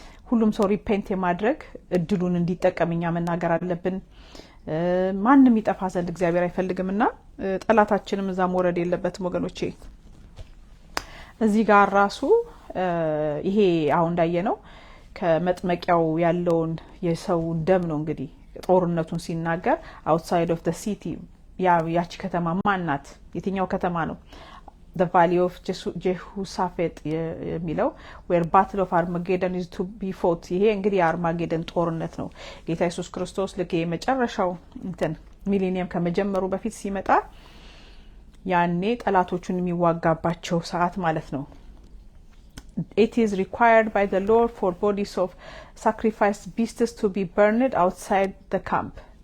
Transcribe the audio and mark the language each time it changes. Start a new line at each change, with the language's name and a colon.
Amharic: ሁሉም ሰው ሪፔንት የማድረግ እድሉን እንዲጠቀምኛ መናገር አለብን። ማንንም ይጠፋ ዘንድ እግዚአብሔር አይፈልግምና ጠላታችንም እዛ መውረድ የለበትም ወገኖቼ። እዚህ ጋር ራሱ ይሄ አሁን እንዳየነው ከመጥመቂያው ያለውን የሰው ደም ነው እንግዲህ ጦርነቱን ሲናገር outside of the city ያቺ ከተማ ማናት? የትኛው ከተማ ነው?
English: the valley of Jehoshaphat የሚለው where battle of Armageddon is to be fought.
Amharic: ይሄ እንግዲህ የአርማጌደን ጦርነት ነው። ጌታ ኢየሱስ ክርስቶስ ልክ የመጨረሻው እንትን ሚሊኒየም ከመጀመሩ በፊት ሲመጣ ያኔ ጠላቶቹን የሚዋጋባቸው ሰዓት ማለት ነው። It is required by the Lord for bodies of sacrificed beasts to be burned outside the camp.